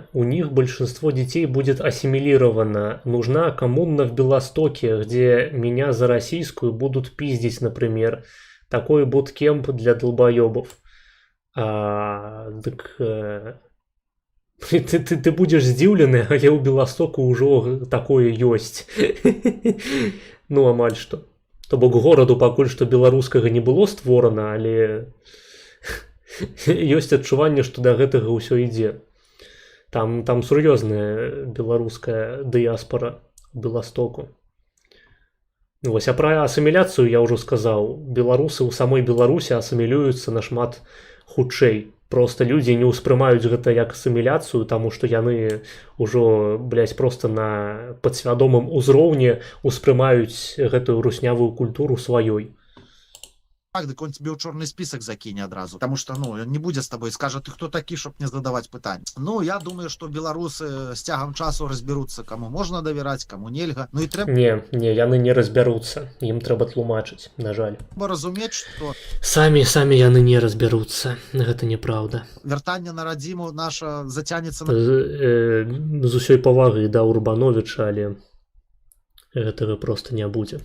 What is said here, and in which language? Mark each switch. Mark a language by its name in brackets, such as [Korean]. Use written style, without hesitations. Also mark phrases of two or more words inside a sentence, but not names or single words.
[Russian] У них большинство детей будет ассимилировано. Нужна коммуна в Белостоке, где меня за российскую будут пиздить, например. Такой буткемп для долбоебов. [Belarusian] Ты будешь здзіўлены, але ў Беластоку ўжо такое ёсць. Ну, амаль што. То бок гораду пакуль што беларускага не было створана, але ёсць адчуванне, што да гэтага ўсё ідзе. Там сур'ёзная беларуская дыяспара ў Беластоку. Вось, а пра асіміляцыю я ўжо сказаў. Беларусы ў самой Беларусі асімілююцца нашмат хутчэй. Просто людзі не ўспрымаюць гэта як асіміляцыю, таму што яны ўжо, блядь, просто на падсвядомым узроўні ўспрымаюць гэтую руснявую культуру сваёй. [Russian] Так, так он тебе в черный список закинет одразу, потому что, ну, он не будет с тобой, скажет, ты кто такие, чтобы не задавать питания. Ну, я думаю, что белорусы с [Belarusian] тягом часу [Russian] разберутся, кому можно доверять, кому нельга. Ну и треба... [Belarusian] Не, яны не разбяруцца, ім трэба тлумачыць, на жаль. Треба разумець, что... Самі яны не разбяруцца, гэта неправда. Вяртанне на радзіму наша зацянецца на... З усёй павагай да Урбановіча, але... гэтага просто не будзе.